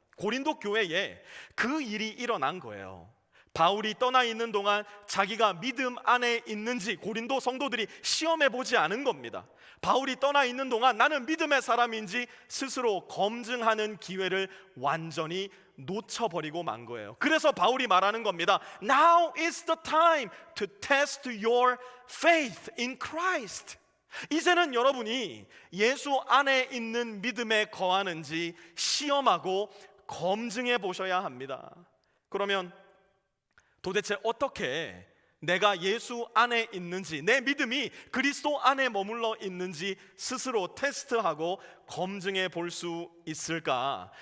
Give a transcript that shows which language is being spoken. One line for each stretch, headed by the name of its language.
Korean: 고린도 교회에 그 일이 일어난 거예요. 바울이 떠나 있는 동안 자기가 믿음 안에 있는지 고린도 성도들이 시험해 보지 않은 겁니다. 바울이 떠나 있는 동안 나는 믿음의 사람인지 스스로 검증하는 기회를 완전히 놓쳐버리고 만 거예요. 그래서 바울이 말하는 겁니다.
English: Now is the time to test your faith in Christ.
Korean: 이제는 여러분이 예수 안에 있는 믿음에 거하는지 시험하고 검증해 보셔야 합니다. 그러면 도대체 어떻게 내가 예수 안에 있는지, 내 믿음이 그리스도 안에 머물러 있는지 스스로 테스트하고 검증해 볼 수 있을까?